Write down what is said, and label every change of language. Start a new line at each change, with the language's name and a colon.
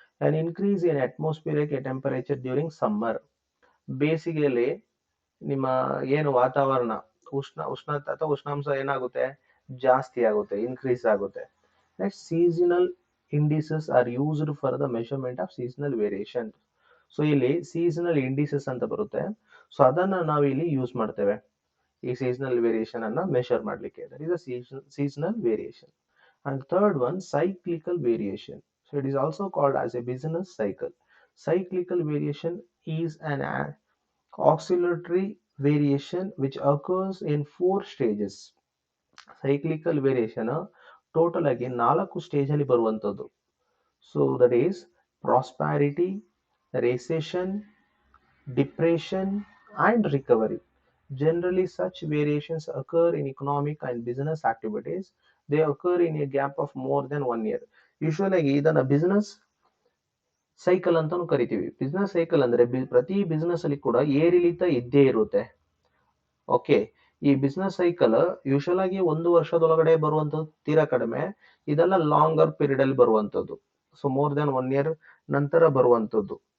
English: an increase in atmospheric temperature during summer.
Kannada: ಬೇಸಿಗೆಯಲ್ಲಿ ನಿಮ್ಮ ಏನು ವಾತಾವರಣ ಉಷ್ಣತೆ ಅಥವಾ ಉಷ್ಣಾಂಶ ಏನಾಗುತ್ತೆ, ಜಾಸ್ತಿ ಆಗುತ್ತೆ, ಇನ್ಕ್ರೀಸ್ ಆಗುತ್ತೆ.
English: Next, seasonal indices are used for the measurement of seasonal variation.
Kannada: So ಇಲ್ಲಿ ಸೀಸನಲ್ ಇಂಡಿಸಸ್ ಅಂತ ಬರುತ್ತೆ. ಸೊ ಅದನ್ನ ನಾವು ಇಲ್ಲಿ ಯೂಸ್ ಮಾಡ್ತೇವೆ ಈ ಸೀಸನಲ್ ವೇರಿಯೇಷನ್ ಅನ್ನ ಮೆಷರ್ ಮಾಡ್ಲಿಕ್ಕೆ.
English: That is a seasonal variation. And third one, cyclical variation. So it is also called as a business cycle. Cyclical variation is an oscillatory variation which occurs in 4 stages.
Kannada: Cyclical variation total ಆಗಿ 4 stage ಅಲ್ಲಿ ಬರುವಂತದ್ದು.
English: So that is prosperity, recession, depression and recovery. Generally, such variations occur in economic and business activities. They occur in a gap of more than 1 year.
Kannada: Usually, ಇದನ್ನ business cycle ಅಂತಾನು ಕರಿತೀವಿ. Business cycle ಅಂದ್ರೆ ಪ್ರತಿ business ಅಲ್ಲಿ ಕೂಡ ಏರಿಳಿತ ಇದ್ದೇ ಇರುತ್ತೆ. ಓಕೆ, ಈ ಬಿಸ್ನೆಸ್ ಸೈಕಲ್ ಯೂಶಲ್ ಆಗಿ 1 ವರ್ಷದೊಳಗಡೆ ಬರುವಂತದ್ದು ತೀರಾ ಕಡಿಮೆ. ಇದೆಲ್ಲ ಲಾಂಗರ್ ಪೀರಿಯಡ್ ಅಲ್ಲಿ ಬರುವಂತದ್ದು. ಸೊ
English: more than 1 year
Kannada: ನಂತರ ಬರುವಂತದ್ದು.